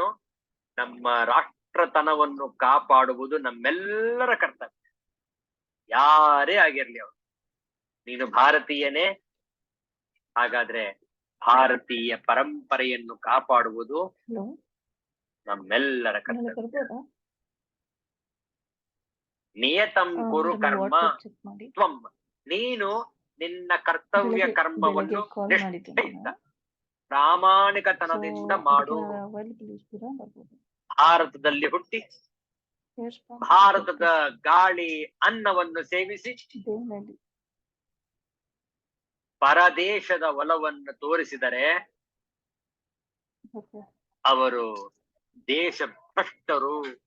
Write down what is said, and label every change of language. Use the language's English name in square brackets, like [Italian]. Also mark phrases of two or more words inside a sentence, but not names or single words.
[Kannada] ನಮ್ಮ ರಾಷ್ಟ್ರತನವನ್ನು ಕಾಪಾಡುವುದು ನಮ್ಮೆಲ್ಲರ ಕರ್ತವ್ಯ. ಯಾರೇ ಆಗಿರ್ಲಿ ಅವರು. ನೀನು ಭಾರತೀಯನೇ, ಹಾಗಾದ್ರೆ ಭಾರತೀಯ ಪರಂಪರೆಯನ್ನು ಕಾಪಾಡುವುದು ನಮ್ಮೆಲ್ಲರ ಕರ್ತವ್ಯ. [Sanskrit] ನಿಯತಂ ಕುರು ಕರ್ಮ ತ್ವಂ, [Kannada] ನೀನು ನಿನ್ನ ಕರ್ತವ್ಯ ಕರ್ಮವನ್ನು ನಿಷ್ಠೆಯಿಂದ ಪ್ರಾಮಾಣಿಕತನದಿಂದ ಮಾಡು. ಭಾರತದಲ್ಲಿ ಹುಟ್ಟಿ ಭಾರತದ ಗಾಳಿ ಅನ್ನವನ್ನು ಸೇವಿಸಿ ಪರದೇಶದ ಒಲವನ್ನು ತೋರಿಸಿದರೆ ಅವರು ದೇಶಭ್ರಷ್ಟರು.